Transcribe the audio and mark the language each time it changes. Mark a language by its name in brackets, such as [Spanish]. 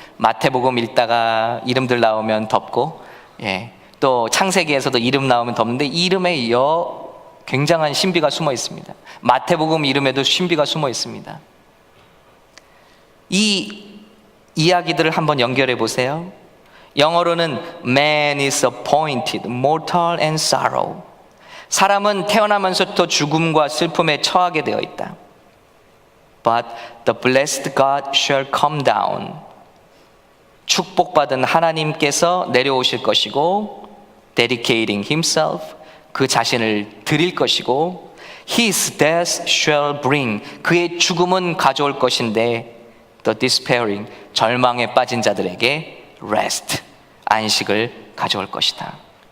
[Korean] 마태복음 읽다가 이름들 나오면 덥고, 또 창세기에서도 이름 나오면 덥는데 이 이름에 굉장한 신비가 숨어 있습니다. 마태복음 이름에도 신비가 숨어 있습니다. 이 이야기들을 한번 연결해 보세요. [English] 영어로는 Man is appointed, mortal and sorrow. [Korean] 사람은 태어나면서부터 죽음과 슬픔에 처하게 되어 있다. [English] But the blessed God shall come down. [Korean] 축복받은 하나님께서 내려오실 것이고, [English] dedicating himself, [Korean] 그 자신을 드릴 것이고, [English] his death shall bring, [Korean] 그의 죽음은 가져올 것인데, [English] the despairing, [Korean] 절망에 빠진 자들에게 rest, 안식을 가져올 것이다.